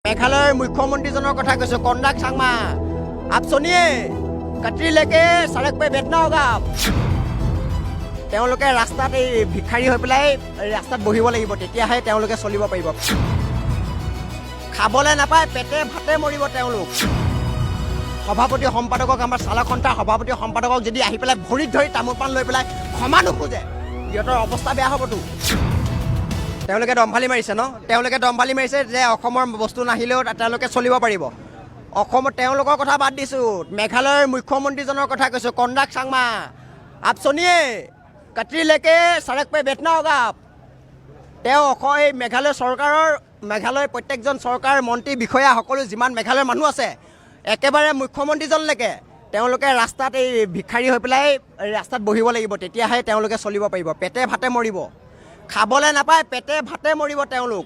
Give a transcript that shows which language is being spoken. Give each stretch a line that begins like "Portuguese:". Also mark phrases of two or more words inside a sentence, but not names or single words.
Assamese: মেঘালয়ৰ মুখ্যমন্ত্ৰীজনৰ কথা কৈছোঁ, কনৰাড চাংমা।
Hindi: आप सुनिए कटरी लेके सड़क पे बैठना होगा आप।
Assamese: তেওঁলোকে ৰাস্তাত এই ভিক্ষাৰী হৈ পেলাই ৰাস্তাত বহিব লাগিব, তেতিয়াহে তেওঁলোকে চলিব পাৰিব। খাবলৈ নাপায়, পেটে ভাতে মৰিব তেওঁলোক। সভাপতি সম্পাদকক, আমাৰ চালক সন্থাৰ সভাপতি সম্পাদকক যদি আহি পেলাই ভৰিত ধৰি তামোল পাণ লৈ পেলাই ক্ষমা নোখোজে, সিহঁতৰ অৱস্থা বেয়া হ'বতো। তেওঁলোকে দম্ভালি মাৰিছে ন, তেওঁলোকে দম্ভালি মাৰিছে যে অসমৰ বস্তু নাহিলেও তেওঁলোকে চলিব পাৰিব। অসমত তেওঁলোকৰ কথা বাদ দিছোঁ, মেঘালয়ৰ মুখ্যমন্ত্ৰীজনৰ কথা কৈছোঁ, কনৰাড চাংমা।
Hindi: आप सुनिए कटरी लेके सड़क पे बैठना होगा आप।
Assamese: তেওঁ এই মেঘালয় চৰকাৰৰ, মেঘালয়ৰ প্ৰত্যেকজন চৰকাৰ মন্ত্ৰী বিষয়া সকলো যিমান মেঘালয়ৰ মানুহ আছে, একেবাৰে মুখ্যমন্ত্ৰীজনলৈকে তেওঁলোকে ৰাস্তাত এই ভিক্ষাৰী হৈ পেলাই ৰাস্তাত বহিব লাগিব, তেতিয়াহে তেওঁলোকে চলিব পাৰিব। পেটে ভাতে মৰিব, খাবলৈ নাপায়, পেটে ভাতে মৰিব তেওঁলোক।